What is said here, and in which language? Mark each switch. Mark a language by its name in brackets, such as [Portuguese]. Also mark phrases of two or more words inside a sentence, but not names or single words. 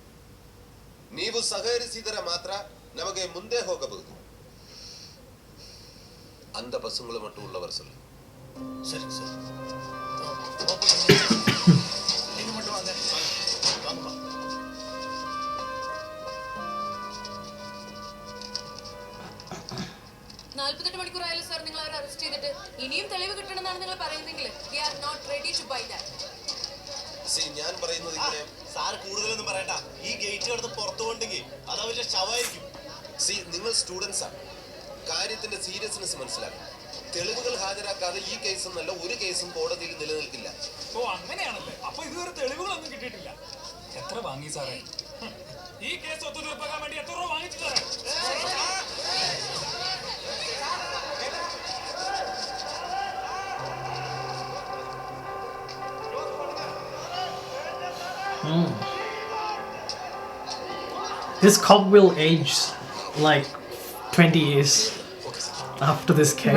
[Kannada] ನೀವು ಸಹಕರಿಸಿದರೆ ಮಾತ್ರ ನಮಗೆ ಮುಂದೆ ಹೋಗಬಹುದು. [Tamil] அந்த பசங்களை மட்டும் உள்ள வர சொல்லு. சரிங்க சார். நீங்க மட்டும் வாங்க. வாங்கப்பா. [Malayalam] നാൽപ്പത്തെട്ട് മണിക്കൂറായാലും സാർ നിങ്ങൾ അവരെ അറസ്റ്റ് ചെയ്തിട്ട് ഇനിയും തെളിവ് കിട്ടണമെന്നാണ് നിങ്ങൾ പറയുന്നെങ്കിൽ [English] we are not ready to buy that. [Malayalam] ഞാൻ പറയുന്നത് ഇങ്ങനെ സാർ കൂടുതലൊന്നും പറയണ്ട. ഈ ഗേറ്റ് കടന്ന് പുറത്തു കൊണ്ടെങ്കിൽ അത് അവരുടെ ശവമായിരിക്കും. നിങ്ങൾ സ്റ്റുഡൻസ് ആണ്, കാര്യത്തിന്റെ സീരിയസ്നെസ് മനസ്സിലാക്കണം. തെളിവുകൾ ഹാജരാക്കാതെ ഈ കേസും നല്ല ഒരു കേസും കോടതിയിൽ നിലനിൽക്കില്ല. ഓ അങ്ങനെയാണല്ലേ? അപ്പൊ ഇതുവരെ തെളിവുകളൊന്നും കിട്ടിയിട്ടില്ല. എത്ര വാങ്ങി സാറേ? ഈ കേസ് ഒത്തുതീർപ്പാക്കാൻ വേണ്ടി എത്ര രൂപ വാങ്ങിച്ചു സാറേ? [English] This cop will age like 20 years after this case.